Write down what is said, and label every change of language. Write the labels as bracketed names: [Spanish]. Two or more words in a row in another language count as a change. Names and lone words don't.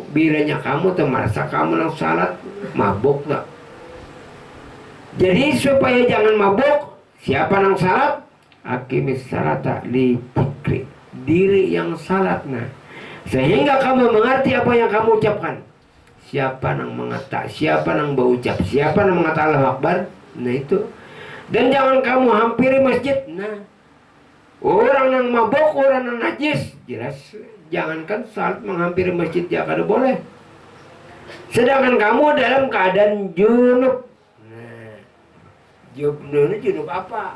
[Banjar] Bilanya kamu tuh merasa kamu nang salat mabuk tak. Jadi supaya jangan mabuk, siapa nang salat? [Arabic] Aqimis salata li dzikri, [Indonesian] diri yang salat. Nah, sehingga kamu mengerti apa yang kamu ucapkan. [Banjar] Siapa nang mengata, siapa nang berucap, siapa nang mengata Allahu Akbar. [Indonesian] Nah itu. Dan jangan kamu hampiri masjid. Nah, orang yang mabuk, orang yang najis, jelas jangankan salat menghampiri masjid ya kada boleh. Sedangkan kamu dalam keadaan junub. Nah, junub apa?